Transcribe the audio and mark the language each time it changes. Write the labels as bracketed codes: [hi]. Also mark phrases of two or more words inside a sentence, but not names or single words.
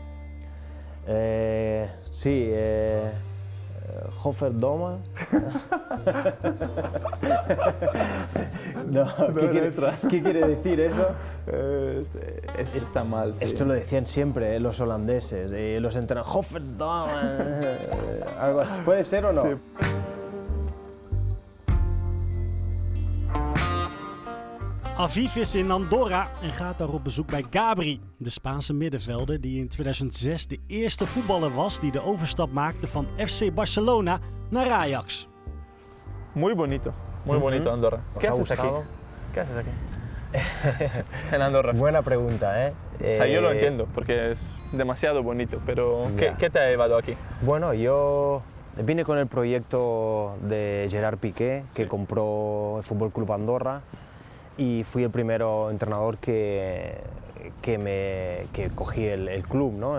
[es] Sí, Hofferdoma. No, ¿qué quiere decir eso? Está mal, sí. Esto lo decían siempre los holandeses, los entrenadores. Hofferdoma. Algo así. ¿Puede ser o no? Sí. [nl] Aviv is in Andorra en gaat daar op bezoek bij Gabri, de Spaanse middenvelder die in 2006 de eerste voetballer was die de overstap maakte van FC Barcelona naar Ajax. [es] Muy bonito Andorra. ¿Qué haces aquí? ¿Qué haces aquí? En Andorra. Buena pregunta, ¿eh? O sea, yo lo entiendo porque es demasiado bonito, pero ¿qué te ha llevado aquí? Bueno, yo vine con el proyecto de Gerard Piqué, que compró el Fútbol Club Andorra, y fui el primer entrenador que cogí el club, ¿no?